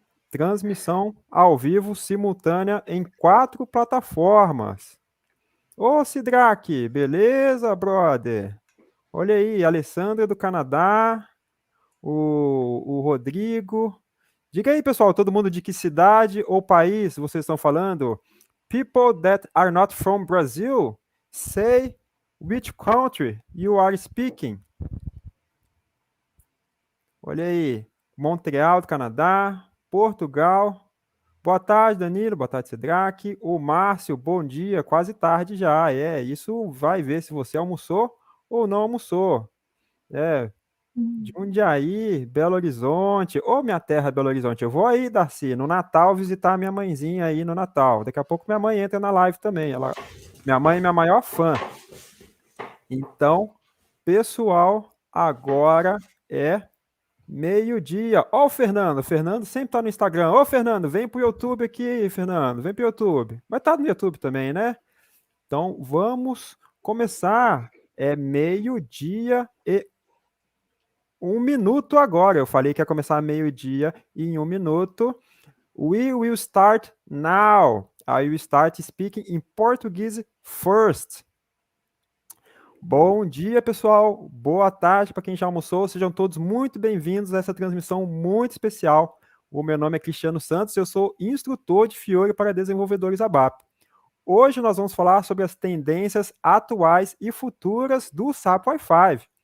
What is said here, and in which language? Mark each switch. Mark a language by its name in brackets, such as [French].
[Portuguese] Transmissão ao vivo simultânea em 4 plataformas. Ô, Sidraque, beleza, brother? Olha aí, Alessandra do Canadá, o Rodrigo. Diga aí, pessoal, todo mundo de que cidade ou país vocês estão falando? [English] People that are not from Brazil, say which country you are speaking. [Portuguese] Olha aí, Montreal do Canadá, Portugal. Boa tarde, Danilo. Boa tarde, Sidraque. O Márcio, bom dia. Quase tarde já. Isso vai ver se você almoçou ou não almoçou. Jundiaí, Belo Horizonte. Ô, minha terra, Belo Horizonte. Eu vou aí, Darcy, no Natal, visitar minha mãezinha aí no Natal. Daqui a pouco minha mãe entra na live também. Minha mãe é minha maior fã. Então, pessoal, agora é meio-dia. Ó, o Fernando. O Fernando sempre tá no Instagram. Ô, Fernando, vem pro YouTube aqui, Fernando. Vem pro YouTube. Vai estar no YouTube também, né? Então, vamos começar. É meio-dia e 1 minuto agora. Eu falei que ia começar meio-dia e em 1 minuto. [English] We will start now. I will start speaking in Portuguese first. [Portuguese] Bom dia, pessoal. Boa tarde para quem já almoçou. Sejam todos muito bem-vindos a essa transmissão muito especial. O meu nome é Cristiano Santos, eu sou instrutor de Fiori para desenvolvedores ABAP. Hoje nós vamos falar sobre as tendências atuais e futuras do SAPUI5.